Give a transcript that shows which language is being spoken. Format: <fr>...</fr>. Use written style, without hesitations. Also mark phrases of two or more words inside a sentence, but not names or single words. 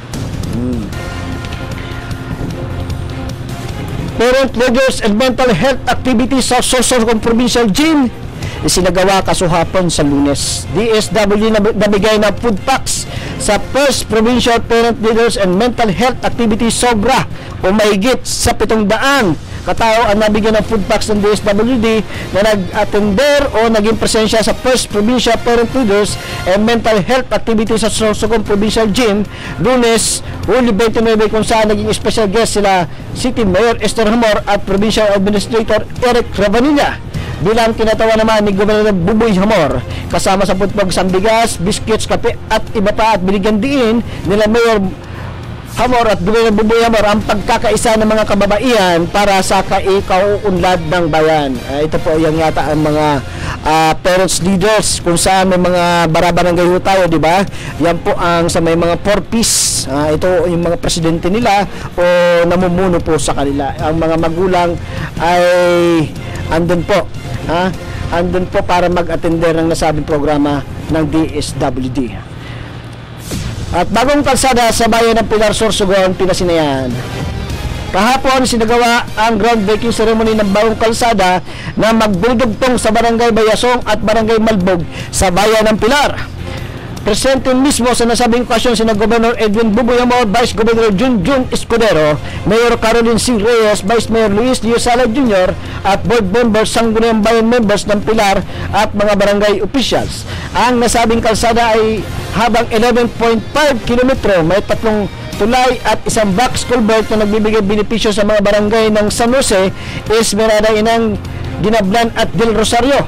<tl>Parent Leaders and Mental Health Activities sa Sorsogon Provincial Gym isinagawa kasuhapon sa Lunes. DSW nabigay na</tl> <en>food packs</en> <tl>sa First Provincial Parent Leaders and Mental Health Activities sobra o mahigit sa 700 katao ang nabigyan ng</tl> <en>food packs</en> <tl>ng DSWD na nag-attender o naging presensya sa First Provincial Parent Leaders and Mental Health Activities sa Sorsogon Provincial Gym Lunes, Hulyo 29, kung saan naging</tl> <en>special guest</en> <tl>sila City Mayor Esther Hamor at Provincial Administrator Eric Ravanilla. Bilang kinatawa naman ni Governor Buboy Hamor, kasama sa putpog sambigas, biscuits, kape at iba pa, at binigyan din nila Mayor Hamor at Governor Buboy Hamor ang pagkakaisa ng mga kababaihan para sa kauunlad ng bayan. Ito po yung yata ang mga parents leaders kung saan may mga barabarangay ho tayo, di ba? Yan po ang sa may mga 4-piece. Ito yung mga presidente nila o namumuno po sa kanila. Ang mga magulang ay andun po. Andun po para mag-attender ng nasabing programa ng DSWD. At bagong kalsada sa bayan ng Pilar, Sorsogon, Pinasinayan. Kahapon sinagawa ang</tl> <en>groundbreaking ceremony</en> <tl>ng bagong kalsada na magdudugtong sa Barangay Bayasong at Barangay Malbog sa bayan ng Pilar. Presente mismo sa nasabing okasyon sina Governor Edwin Buboy Amor, Vice Governor Junjun Escudero, Mayor Caroline C. Reyes, Vice Mayor Luis Leo Sala Jr. at</tl> <en>board members,</en> <tl>Sangguniang Bayan members ng Pilar at mga barangay officials. Ang nasabing kalsada ay habang 11.5 kilometro, may 3 tulay at isang</tl> <en>box culvert</en> <tl>na nagbibigay benepisyo sa mga barangay ng San Jose, Esmeralda, Inang, Dinablan at Del Rosario.</tl>